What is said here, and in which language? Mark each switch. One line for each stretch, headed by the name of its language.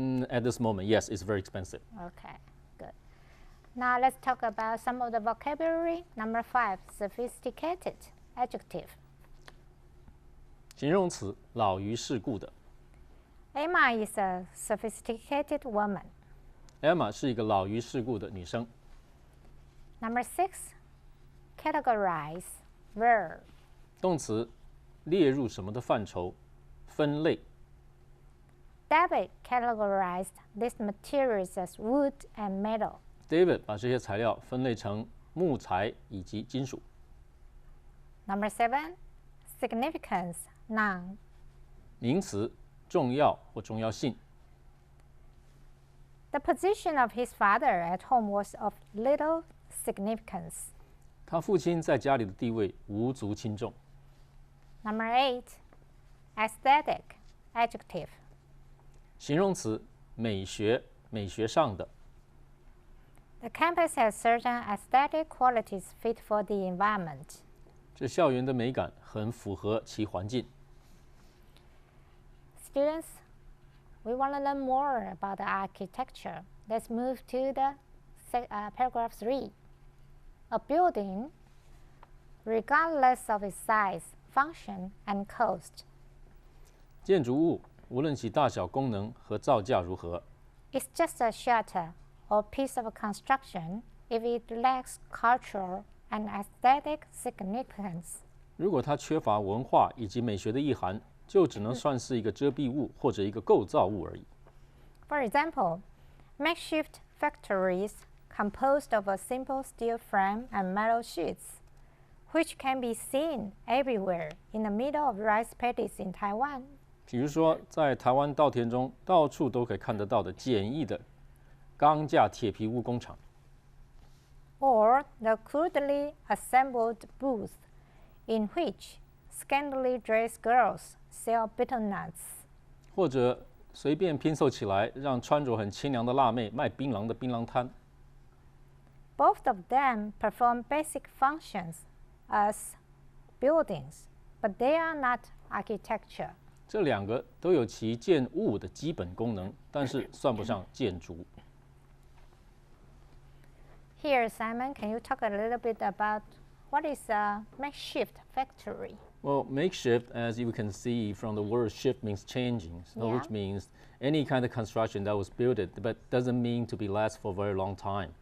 English: At this moment, yes, it's very expensive. Okay, good. Now let's talk about some of the vocabulary. Number 5, sophisticated adjective.
Chinese: 形容词，老于世故的。
English: Emma is a sophisticated woman.
Chinese: Emma 是一个老于世故的女生。
English: Number 6, categorize, verb.
Chinese: 动词，列入什么的范畴，分类。
English: David categorized these materials as wood and metal.
Chinese: David 把这些材料分类成木材以及金属。
English: Number 7, significance, noun.
Chinese: 名词，重要或重要性。
English: The position of his father at home was of little significance.
Chinese: 他父亲在家里的地位无足轻重。
English: Number 8, aesthetic, adjective.
Chinese: 形容词，美学，美学上的。
English: The campus has certain aesthetic qualities fit for the environment.
Chinese: 这校园的美感很符合其环境。
English: Students, we want to learn more about the architecture. Let's move to the paragraph 3. A building, regardless of its size, function, and cost,
Chinese: 建筑物无论其大小、功能和造价如何，
English: is just a shelter or piece of construction if it lacks cultural and aesthetic significance.
Chinese: 如果它缺乏文化以及美学的意涵，就只能算是一个遮蔽物或者一个构造物而已。
English: For example, makeshift factories composed of a simple steel frame and metal sheets which can be seen everywhere in the middle of rice paddies in Taiwan.
Chinese: 比如说，在台湾稻田中，到处都可以看得到的简易的钢架铁皮屋工厂，
English: Or the crudely assembled booth in which scantily dressed girls sell bitter nuts.
Chinese: 或者随便拼凑起来，让穿着很清凉的辣妹卖槟榔的槟榔摊。
English: Both of them perform basic functions as buildings, but they are not architecture.
Chinese: 这两个都有其建物的基本功能，但是算不上建筑。
English: Here, Simon, can you talk a little bit about what is a makeshift factory? Well, makeshift, as you can see from the word shift, means changing, so Yeah. which means any kind of construction that was built, but doesn't mean to be last for a very long time.